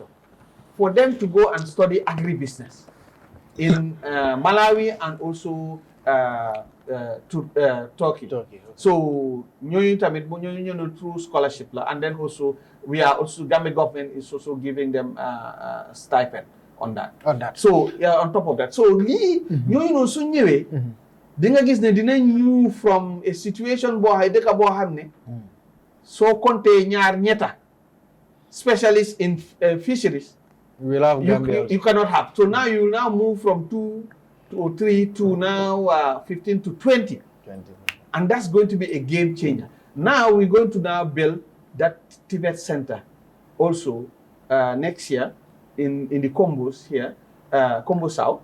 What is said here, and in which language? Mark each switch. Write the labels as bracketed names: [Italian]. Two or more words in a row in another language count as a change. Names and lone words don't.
[English] For them to go and study agribusiness in Malawi and also Turkey. So through scholarship and then also we are also Gambia government is also giving them a stipend on that. So on top of that. So [Wolof] di nga gis ne dinañ ñu [English] from a situation [Wolof] boo xay dëkk boo xam ne soo compté ñaar ñetta [English] specialists in fisheries you cannot have. So now you move from 2 to 3 to now 15 to 20. And that's going to be a game changer. Now we're going to now build that Tibet Center also next year in the Combos here, Combo South.